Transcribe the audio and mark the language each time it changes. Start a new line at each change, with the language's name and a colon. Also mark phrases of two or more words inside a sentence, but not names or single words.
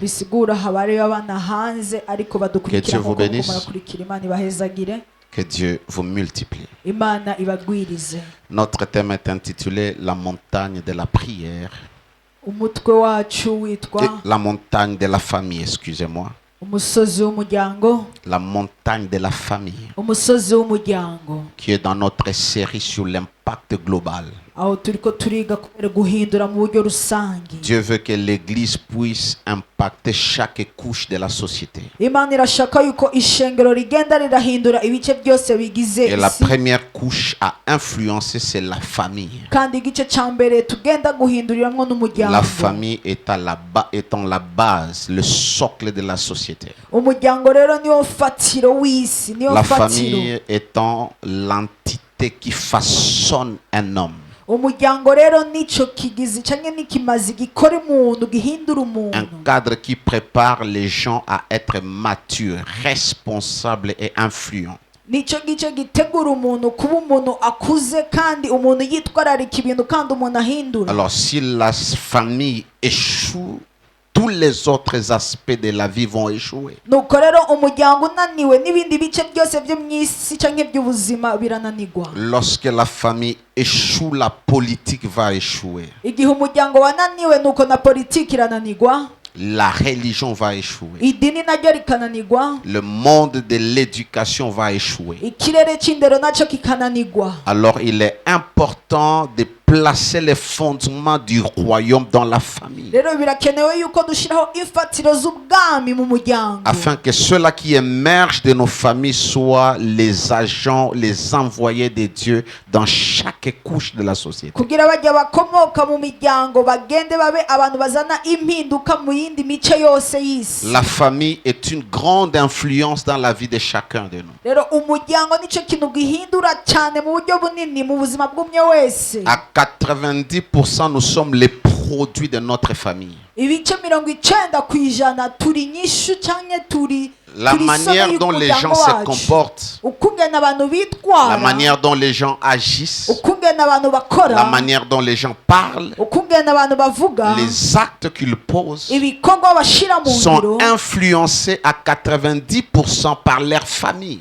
Rundi: bisigura haba hariyo abana hanze ariko badukurikira
French: Que Dieu vous
Rundi: nk'uko muko
French: bénisse.
Rundi: murakurikira. Imana ibahezagire,
French: Que Dieu vous multiplie.
Rundi: Imana ibagwirize.
French: Notre thème est intitulé La montagne de la prière.
Rundi: umutwe wacu witwa
French: La montagne de la famille, excusez-moi.
Rundi: umusozi w'umuryango,
French: La montagne de la famille,
Rundi: umusozi w'umuryango,
French: qui est dans notre série sur l'impact global.
Rundi: aho turiko turiga kubera guhindura mu buryo rusange.
French: Dieu veut que l'Église puisse impacter chaque couche de la société.
Rundi: Imana irashaka yuko ishengero rigenda rirahindura ibice byose bigize
French: Et la
Rundi: isi,
French: première couche à influencer, c'est la famille.
Rundi: kandi igice ca mbere tugenda guhinduriramwo
French: La
Rundi: n'umuryango.
French: famille étant la base, le socle de la société.
Rundi: umuryango rero niwo fatiro w'isi, niwo
French: La
Rundi: fatiro.
French: famille étant l'entité qui façonne un homme.
Rundi: umuryango rero nico kigizi canke n'ikimazi gikora umuntu, gihindura
French: Un
Rundi: umuntu,
French: cadre qui prépare les gens à être matures, responsables et influents.
Rundi: nico gice gitegura umuntu kuba umuntu akuze kandi umuntu yitwararika ibintu kandi umuntu ahindura.
French: Alors si la famille échoue, tous les autres aspects de la vie vont échouer.
Rundi: nuko rero umuryango unaniwe n'ibindi bice byose byo mu isi canke by'ubuzima birananirwa.
French: Lorsque la famille échoue, la politique va échouer.
Rundi: igihe umuryango wananiwe nuko na politiki irananirwa,
French: La religion va échouer.
Rundi: idini naryo rikananirwa,
French: Le monde de l'éducation va échouer.
Rundi: ikirere c'indero naco kikananirwa.
French: Alors il est important de placer les fondements du royaume dans la famille.
Rundi: rero birakenewe yuko dushyiraho imfatiro z'ubwami mu muryango,
French: Afin que ceux-là qui émergent de nos familles soient les agents, les envoyés de Dieu dans chaque couche de la société.
Rundi: kugira bajya bakomoka mu miryango bagende babe abantu bazana impinduka mu yindi mice yose y'isi.
French: La famille est une grande influence dans la vie de chacun de nous.
Rundi: rero umuryango nicyo kintu gihindura cyane mu buryo bunini mu buzima bw'umwe wese.
French: À 90%, nous sommes les produits de notre famille.
Rundi: ibice 90% turi nyishu cyangwa turi
French: La manière dont les gens se comportent,
Rundi: ukungena abantu
French: la
Rundi: bitwara,
French: manière dont les gens agissent,
Rundi: ukungena abantu bakora,
French: la manière dont les gens parlent,
Rundi: ukungena abantu bavuga,
French: les actes qu'ils posent
Rundi: ibikorwa bashira mu
French: sont
Rundi: ngiro,
French: influencés à 90% par leur famille.